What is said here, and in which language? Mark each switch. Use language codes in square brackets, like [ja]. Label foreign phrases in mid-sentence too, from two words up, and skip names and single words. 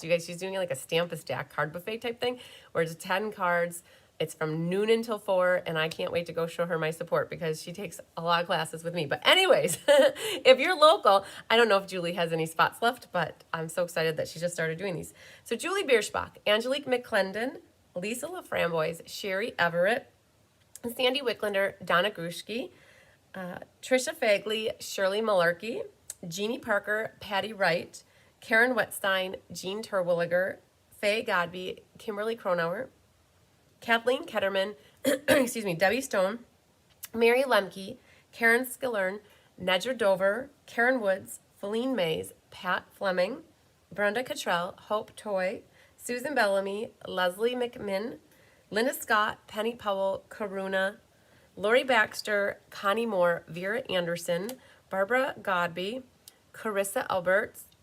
[en] You guys, she's doing like a Stamp-a-Stack card buffet type thing, where it's 10 cards. It's from noon until 4, and I can't wait to go show her my support because she takes a lot of classes with me. But anyways, if you're local, I don't know if Julie has any spots left, but I'm so excited that she just started doing these. So Julie Bierschbach, Angelique McClendon, Lisa LaFramboise, Sherry Everett, Sandy Wicklander, Donna Grushke, Trisha Fagley, Shirley Malarkey, Jeannie Parker, Patty Wright, Karen Wetstein, Jean Terwilliger, Faye Godby, Kimberly Cronauer, Kathleen Ketterman, excuse me, Debbie Stone, Mary Lemke, Karen Skillern, Nedra Dover, Karen Woods, Feline Mays, Pat Fleming, Brenda Cottrell, Hope Toy, Susan Bellamy, Leslie McMinn, Linda Scott, Penny Powell, Karuna, Lori Baxter, Connie Moore, Vera Anderson, Barbara Godby, Carissa Alberts,